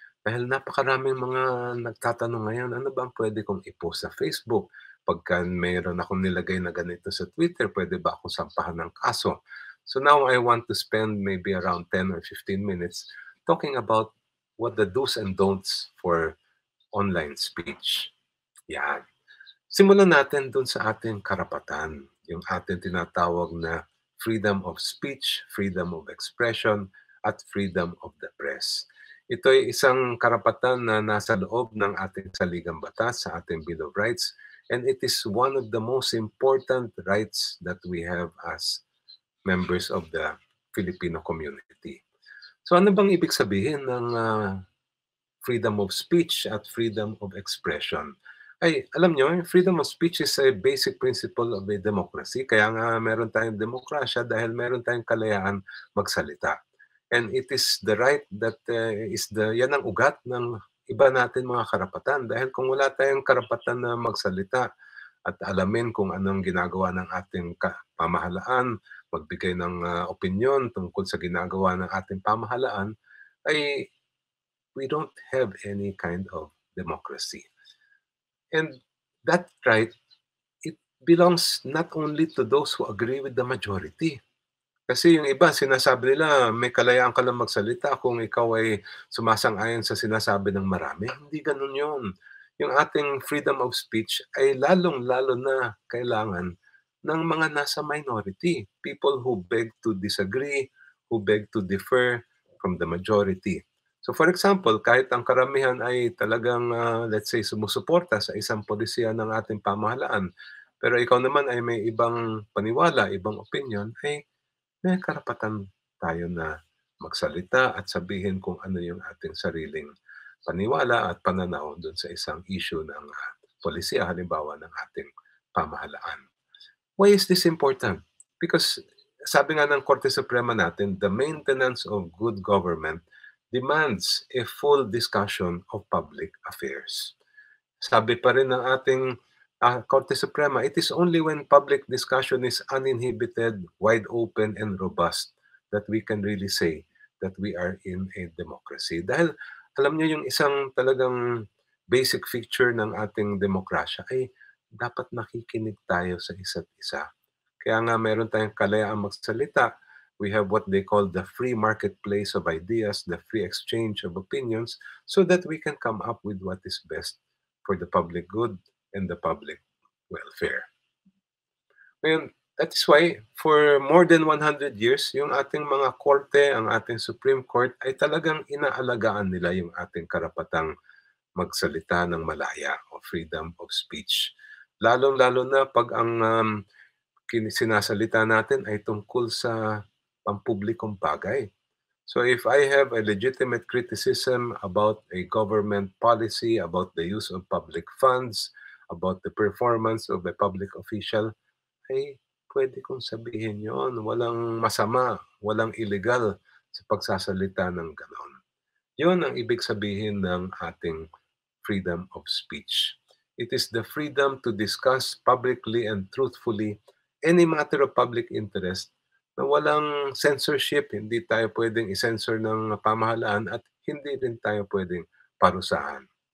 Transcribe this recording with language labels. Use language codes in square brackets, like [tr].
[tl] Dahil napakaraming mga nagtatanong ngayon, ano ba ang pwede kong i-post sa Facebook? Pagka mayroon akong nilagay na ganito sa Twitter, pwede ba akong sampahan ng kaso? [en] So now I want to spend maybe around 10 or 15 minutes talking about what the do's and don'ts for online speech. [tl] Yan. Simulan natin dun sa ating karapatan, yung ating tinatawag na [en] freedom of speech, freedom of expression, at freedom of the press. [tl] Ito ay isang karapatan na nasa loob ng ating saligang batas sa ating [en] Bill of Rights, and it is one of the most important rights that we have as members of the Filipino community. [tl] So ano bang ibig sabihin ng [en] freedom of speech [tl] at [en] freedom of expression? [tl] Ay, alam nyo, [en] freedom of speech is a basic principle of a democracy. [tl] Kaya nga meron tayong demokrasya dahil meron tayong kalayaan magsalita. [en] And it is the right that [tl] yan ang ugat ng iba natin mga karapatan. Dahil kung wala tayong karapatan na magsalita at alamin kung anong ginagawa ng ating pamahalaan, magbigay ng opinion tungkol sa ginagawa ng ating pamahalaan, ay [en] we don't have any kind of democracy. And that right, it belongs not only to those who agree with the majority. [tl] Kasi yung iba, sinasabi nila, may kalayaan ka lang magsalita kung ikaw ay sumasang-ayon sa sinasabi ng marami. Hindi ganun yun. Yung ating [en] freedom of speech [tl] ay lalong-lalo na kailangan ng mga nasa minority. [en] People who beg to disagree, who beg to differ from the majority. [tl] So for example, kahit ang karamihan ay talagang, [en] let's say, [tl] sumusuporta sa isang polisiya ng ating pamahalaan, pero ikaw naman ay may ibang paniwala, ibang opinion, ay may karapatan tayo na magsalita at sabihin kung ano yung ating sariling paniwala at pananaw doon sa isang issue ng polisiya, halimbawa ng ating pamahalaan. [en] Why is this important? Because [tl] sabi nga ng Korte Suprema natin, [en] the maintenance of good government demands a full discussion of public affairs. [tl] Sabi pa rin ng ating Korte Suprema, [en] it is only when public discussion is uninhibited, wide open, and robust that we can really say that we are in a democracy. [tl] Dahil alam niyo yung isang talagang basic feature ng ating demokrasya ay dapat nakikinig tayo sa isa't isa. Kaya nga meron tayong kalayaang magsalita. [en] We have what they call the free marketplace of ideas, the free exchange of opinions, so that we can come up with what is best for the public good and the public welfare. [tl] Ngayon, [en] that is why for more than 100 years, [tl] yung ating mga korte, ang ating Supreme Court, ay talagang inaalagaan nila yung ating karapatang magsalita ng malaya o [en] freedom of speech. [tl] Lalong-lalo na pag ang sinasalita natin ay tungkol sa pampublikong bagay. [en] So if I have a legitimate criticism about a government policy, about the use of public funds, about the performance of a public official, [tl] ay pwede kong sabihin yon. Walang masama, walang illegal sa pagsasalita ng ganon. Yon ang ibig sabihin ng ating freedom of speech. [en] It is the freedom to discuss publicly and truthfully any matter of public interest [tl] na walang censorship, hindi tayo pwedeng i-censor ng pamahalaan at hindi rin tayo pwedeng parusahan.